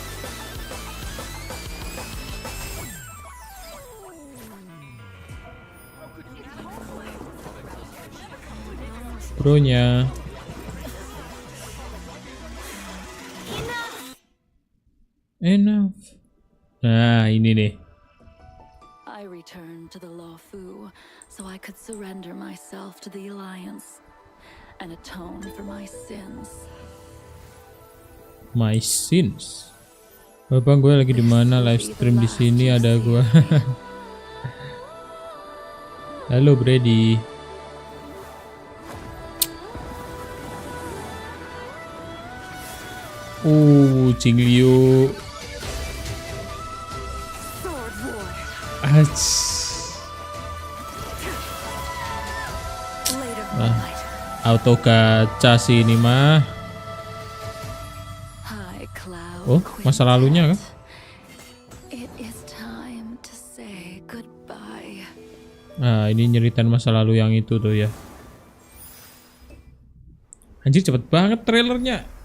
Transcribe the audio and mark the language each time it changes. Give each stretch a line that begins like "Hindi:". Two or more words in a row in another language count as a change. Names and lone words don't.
Indonesian: Bronya.
English: Enough.
Indonesian: Nah, ini nih.
English: I returned to the Lawfu so I could surrender myself to the Alliance and atone for my sins. My sins.
Indonesian: Bapak, gue lagi di mana?
English: Live stream
Indonesian: di sini ada gue. Halo Brady. Cing Liu. Auto gacha sih ini mah. Oh, masa lalunya kan? Nah, ini nyeritain masa lalu yang itu tuh ya. Anjir, cepet banget trailernya.